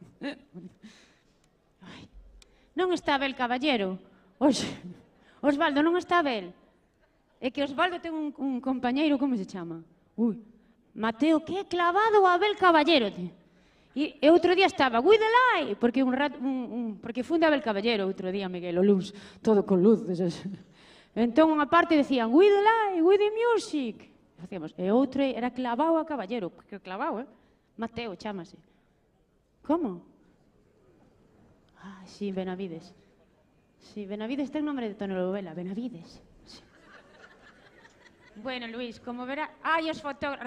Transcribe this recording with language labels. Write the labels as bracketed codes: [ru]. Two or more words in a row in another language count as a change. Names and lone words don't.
[gl] Non está Abel Caballero? Oxe, Osvaldo, non está Abel? É que Osvaldo ten un compañeiro, como se chama? Ui, Mateo, que clavado o Abel Caballero, ti. E outro día estaba, [en] with the light, [gl] porque porque funda Abel Caballero outro día, Miguel, o luns, todo con luces. Entón, unha parte decían, [en] with the light, with the music. [gl] Facíamos, e outro era clavado a Caballero, porque clavado, Mateo, chámase. Como? Ah, sí, Benavides. Sí, Benavides ten nombre de telenovela, Benavides. Sí. Bueno, Luis, como verá... Ai, os fotógrafos...